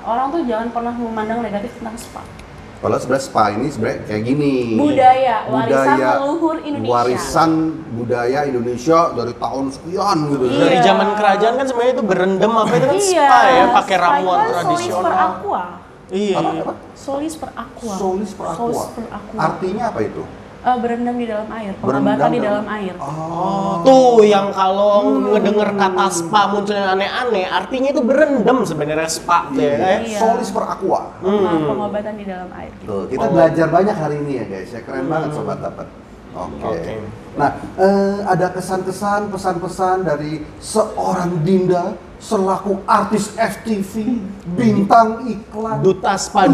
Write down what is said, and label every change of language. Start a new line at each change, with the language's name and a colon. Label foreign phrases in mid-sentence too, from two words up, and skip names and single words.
Indonesian: Orang tuh jangan pernah memandang negatif tentang spa. Kalau sebenarnya spa ini sebenarnya kayak gini. Budaya, warisan leluhur Indonesia. Warisan budaya Indonesia dari tahun sekian gitu. Iya. Dari zaman kerajaan kan sebenarnya itu berendam apa itu kan spa ya, pakai spa ramuan itu kan tradisional.
Latin: Solis per aqua.
Indonesian: Iya. Apa?
Latin: Solis per aqua. Solis per aqua. Solis per aqua.
Indonesian: Artinya apa itu? Berendam di dalam air, pengobatan di dalam air. Oh. Tuh yang kalau ngedenger kata spa muncul yang aneh-aneh, artinya itu berendam sebenarnya spa ya. Iya.
Latin: Solis per aqua.
Indonesian: Pengobatan di dalam air. Gitu. Tuh, kita belajar banyak hari ini ya guys. Ya keren banget sobat dapat. Oke. Nah, ada kesan-kesan, pesan-pesan dari seorang Dinda selaku artis FTV, bintang iklan, Duta Spa